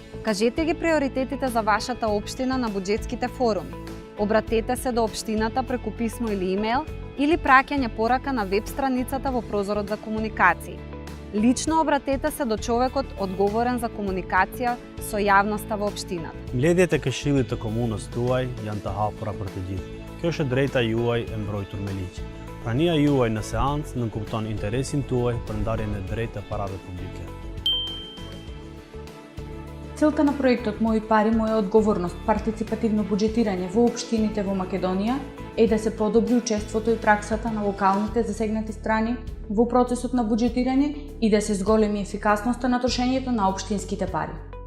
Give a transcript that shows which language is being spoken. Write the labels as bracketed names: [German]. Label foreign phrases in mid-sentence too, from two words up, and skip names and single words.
[Macedonian] Кажете ги приоритетите за вашата општина на буџетските форуми. Обратете се до општината преку писмо или имејл или праќање порака на веб страницата во прозорот за комуникации. Лично обратете се до човекот одговорен за комуникација со јавноста во општината. [Albanian] Mbledhjet e Këshillit të Komunës tuaj janë të hapura për të gjithë. Kjo është drejta juaj e mbrojtur me ligj. Prania juaj në seancë nënkupton interesin tuaj për ndarjen e drejtë të parave publike. [Macedonian] Целта на проектот Мои пари, моја одговорност, партиципативно буџетирање во општините во Македонија е да се подобри учеството и праксата на локалните засегнати страни во процесот на буџетирање и да се зголеми ефикасноста на трошењето на општинските пари.